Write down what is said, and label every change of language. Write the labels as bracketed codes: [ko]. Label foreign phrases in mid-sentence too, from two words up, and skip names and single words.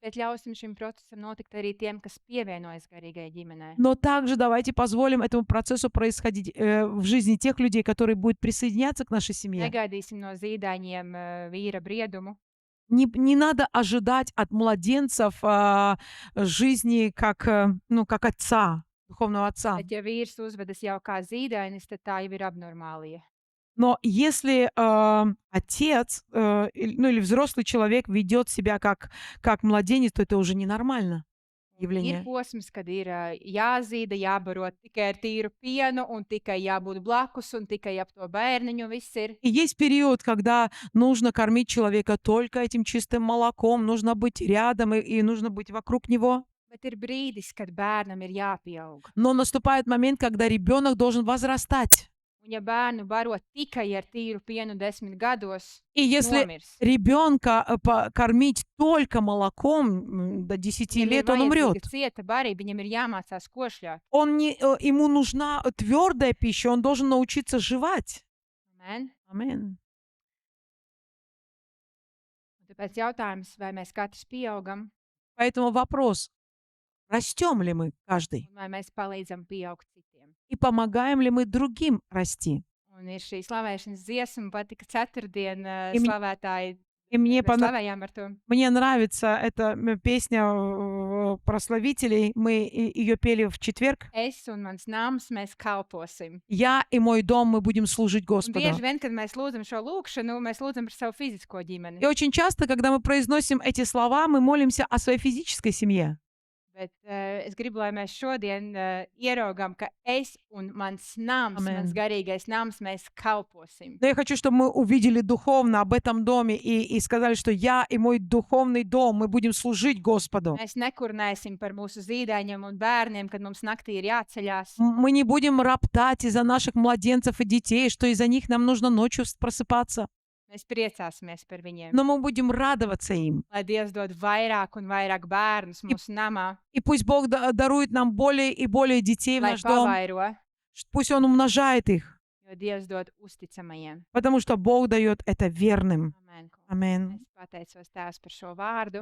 [lv] Bet ļausim šim procesam notikt arī tiem, kas pievienojas garīgai ģimenei. [ru] Но также давайте позволим этому процессу происходить в жизни тех людей, которые будут присоединяться к нашей семье. [lv] Negaidīsim no zīdaiņiem vīra briedumu, [ru] Не надо ожидать от младенцев жизни как отца, духовного отца. [lv] bet ja vīrs uzvedas jau kā zīdainis, tad tā jau ir abnormālija. [ru] Но если отец или взрослый человек ведет себя как младенец, то это уже ненормально [lv] Ir [ru] явление. [lv] posms, kad ir jāzīda, jābaro tikai ar tīru pienu un tikai jābūt blakus un tikai ap to bērniņu viss ir. [ru] И есть период, когда нужно кормить человека только этим чистым молоком, нужно быть рядом и нужно быть вокруг него. [lv] Bet ir brīdis, kad bērnam ir jāpieaug. [ru] Но наступает момент, когда ребенок должен возрастать. [lv] Un ja bērnu baro tikai ar tīru pienu 10 gados, [ru] И если [lv] nomirs. [ru] ребенка кормить только молоком до 10 [lv] Viņam ir [ru] лет, он умрет. [lv] vajadzīga cieta barība, viņam ir jāmācās košļāt. [ru] Ему нужна твердая пища, он должен научиться жевать. [lv] Amen. [ru] Амин. [lv] Un tāpēc jautājums, vai mēs katrs pieaugam [ru] Поэтому вопрос, растем ли мы каждый? [lv] un vai mēs palīdzam pieaugt citiem. [ru] И помогаем ли мы другим расти? [lv] Un ir šī slavēšanas dziesma, patika ceturtdien [ru] И мне- [lv] slavētāji. [ru] И мне [lv] Mēs slavējām ar to. [ru] Мне нравится эта песня прославителей. Мы ее пели в четверг. [lv] Es un mans nams, mēs kalposim. [ru] Я и мой дом, мы будем служить [lv] Un [ru] Господу. [lv] bieži vien, kad mēs lūdzam šo lūkšanu, mēs lūdzam par savu fizisko ģimeni. [ru] И очень часто, когда мы произносим эти слова, мы молимся о своей физической семье. [lv] Bet es gribu, lai mēs šodien ieraugām, ka es un mans nams, Amen. mans garīgais nams, mēs kalposim. [ru] Но я хочу, чтобы мы увидели духовно об этом доме и сказали, что я и мой духовный дом, мы будем служить Господу. [lv] Mēs nekurnēsim par mūsu zīdaiņiem un bērniem, kad mums naktī ir jāceļās. [ru] Мы не будем роптать из-за наших младенцев и детей, что из-за них нам нужно ночью просыпаться. [lv] Mēs priecāsimies par viņiem. [ru] Но мы будем радоваться им. [lv] Lai Dievs dod vairāk un vairāk bērnus mūsu namā, [ru] И пусть Бог дарует нам более и более детей в [lv] lai [ru] наш дом. [lv] pavairo, [ru] Пусть Он умножает их, [lv] jo Dievs dod uzticamajiem. [ru] потому что Бог dает это верным. [lv] Amen. [ru] Аминь. [lv] Es pateicos Tēvs par šo vārdu.